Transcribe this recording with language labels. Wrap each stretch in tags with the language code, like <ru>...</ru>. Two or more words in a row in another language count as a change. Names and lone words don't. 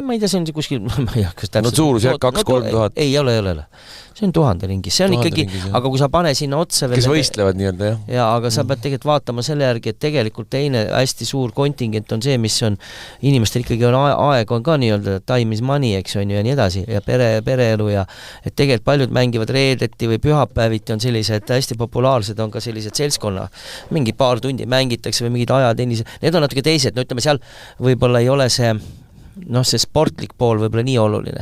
<et>Ei, ma ei tea, see on kuskil, ma ei hakka täpselt. Suurus jääb 2-3 tuhat. Ei ole. See on 1000 ringis, see on ikkagi, aga kui sa pane sinna otsa kes võistlevad nii-öelda, jah? Ja, aga sa pead tegelikult vaatama selle järgi, et tegelikult teine hästi suur kontingent on see, mis on inimestel ikkagi on aeg on ka nii-öelda</et> <en>time is money,</en> <et>eks on ju, ja nii edasi, ja pereelu ja et tegelikult paljud mängivad reedeti või pühapäeviti on sellised hästi populaarsed, on ka sellised seltskonna, mingi paar tundi mängitakse või mingid ajatennise, need on natuke teised, ütleme seal võib-olla ei ole see see sportlik pool võib-olla nii oluline.</et>